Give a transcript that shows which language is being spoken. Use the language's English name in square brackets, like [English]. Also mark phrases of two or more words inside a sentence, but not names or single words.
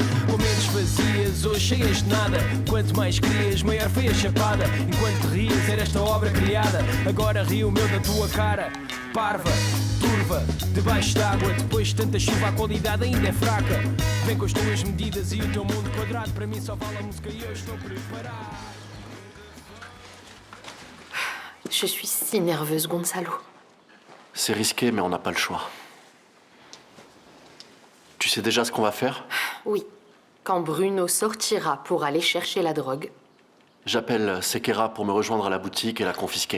[Portuguese] Com mentes vazias ou cheias de nada. Quanto mais crias, maior foi a chapada. Enquanto te rias era esta obra criada. Agora rio o meu da tua cara. Parva, turva, debaixo d'água. Depois de tanta chuva a qualidade ainda é fraca. Vem com as tuas medidas e o teu mundo quadrado. Para mim só vale a música e eu estou preparado. [French] Je suis si nerveuse, Gonzalo. C'est risqué, mais on n'a pas le choix. Tu sais déjà ce qu'on va faire? Oui. Quand Bruno sortira pour aller chercher la drogue. J'appelle Sekera pour me rejoindre à la boutique et la confisquer.